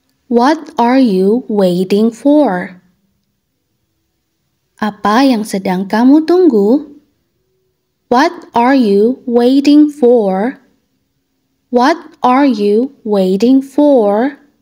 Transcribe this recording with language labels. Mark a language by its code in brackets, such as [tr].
[en] What are you waiting for? [id] Apa yang sedang kamu tunggu? [en] What are you waiting for? What are you waiting for?